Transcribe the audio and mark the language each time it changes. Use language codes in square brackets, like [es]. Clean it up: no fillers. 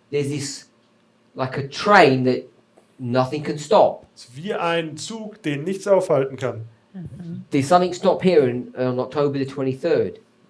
[en] There's this like a train that nothing can stop. [de] Es ist wie ein Zug, den nichts aufhalten kann. [en] Did something stop here on October the 23rd?